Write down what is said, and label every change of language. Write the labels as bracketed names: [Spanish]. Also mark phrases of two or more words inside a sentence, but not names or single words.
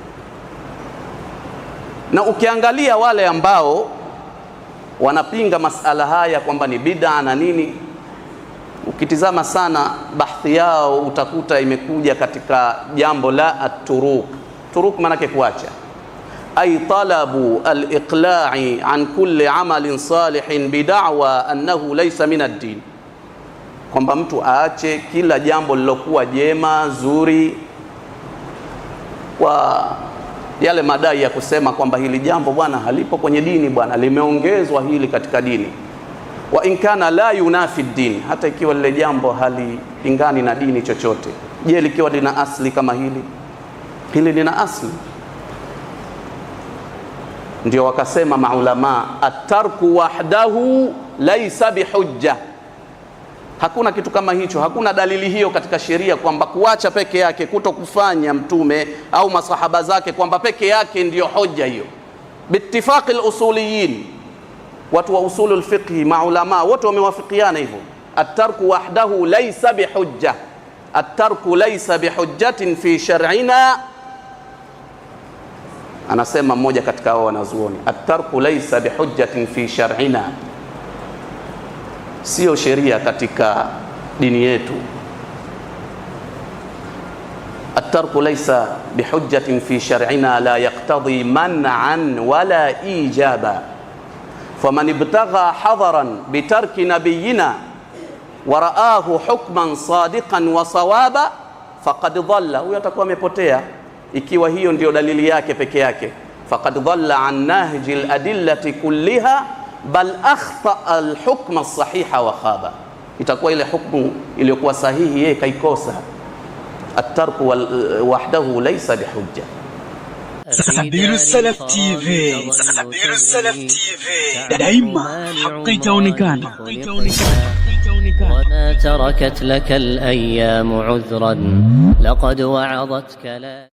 [Swahili] Na ukiangalia wale ambao wanapinga masala haya kwamba ni bid'a na nini, ukitizama sana bahthi yao utakuta imekuja katika jambo la at-turuk. Turuk maana yake kuacha, [Arabic] أي طلب الإقلاع عن كل عمل صالح بدعوى أنه ليس من الدين, [Swahili] kwamba mtu aache kila jambo lilokuwa jema zuri kwa yale madai ya kusema kwamba hili jambo bwana halipo kwenye dini, bwana limeongezwa hili katika dini. [Arabic] وإن كان لا ينافي الدين, [Swahili] hata ikiwa lile jambo halipingani na dini chochote. Je, likiwa lina asli kama hili? Hili lina asli. Ndio wakasema maulama, [Arabic] الترك وحده ليس بحجة. [Swahili] Hakuna kitu kama hicho, hakuna dalili hiyo katika sheria kwamba kuacha peke yake, kutokufanya Mtume au masahaba zake kwamba peke yake ndiyo hoja hiyo. [Arabic] باتفاق الأصوليين, [Swahili] watu wa [Arabic] أصول الفقه, [Swahili] maulama wote wamewafikiana hivyo. [Arabic] الترك وحده ليس بحجة الترك ليس بحجة في شرعنا. [Swahili] Anasema mmoja katika hao wanazuoni, [Arabic] الترك ليس بحجة في شرعنا, [Swahili] sio sheria katika dini yetu. [Arabic] الترك ليس بحجة في شرعنا لا يقتضي منعا ولا إيجابا فمن ابتغى حظرا بترك نبينا ورآه حكما صادقا وصوابا فقد ضل, [Swahili] huyo atakuwa amepotea. Ikiwa hiyo ndio dalili yake peke yake, [Arabic] فقد ضل عن نهج الأدلة كلها بل أخطأ الحكم الصحيح وخابا, [Swahili] itakuwa ile hukumu iliyokuwa sahihi yeye kaikosa. [Arabic] الترك وحده ليس بحجة. [Swahili] Sabilu Salaf TV, Sabilu Salaf TV, daima haki itaonekana. [Arabic] وما تركت لك الأيام عذرا لقد وعظتك لا